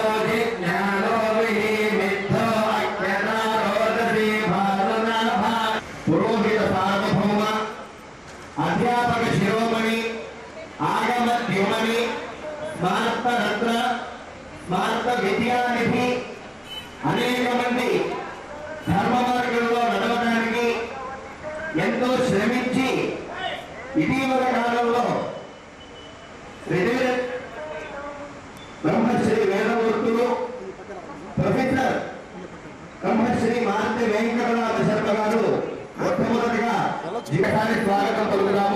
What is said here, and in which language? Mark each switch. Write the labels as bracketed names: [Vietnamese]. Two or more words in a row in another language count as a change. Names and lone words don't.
[Sanskrit] जिज्ञानो विमिद्धो अज्ञानारोदसी भावनाभा पुरोहित सार्वभौम अध्यापक शिरोमणि आगमद्युमणि स्मारकरत्न स्मारक विद्यानिधि [Telugu] అనేక మంది ధర్మ మార్గంలో నడవడానికి ఎంతో శ్రమించి ఇటీవల కాలంలో బ్రహ్మశ్రీ వేదమూర్తులు ప్రొఫెసర్ బ్రహ్మశ్రీ మారుతి వెంకటరామ శర్మ గారు మొట్టమొదటిగా జీవితానికి స్వాగతం పలుకుతాము.